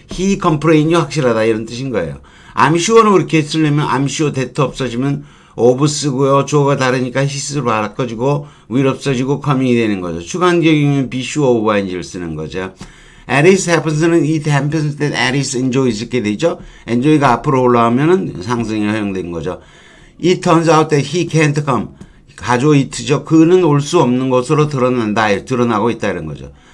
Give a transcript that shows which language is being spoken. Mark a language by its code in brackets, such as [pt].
[ko] he complain이 확실하다 이런 뜻인 거예요. I'm sure는 그렇게 쓰려면 [en] I'm sure that [ko] 없어지면 of 쓰고요. 주어가 다르니까 his로 바꿔주고 will 없어지고 coming이 되는 거죠. 주관격이면 be sure of ing를 쓰는 거죠. [en] Alice happens는 it happens that Alice enjoys [ko] 이렇게 되죠. enjoy가 앞으로 올라오면은 상승이 허용된 거죠. [en] It turns out that he can't come. [ko] 가조 it죠. 그는 올 수 없는 것으로 드러나고 있다 이런 거죠.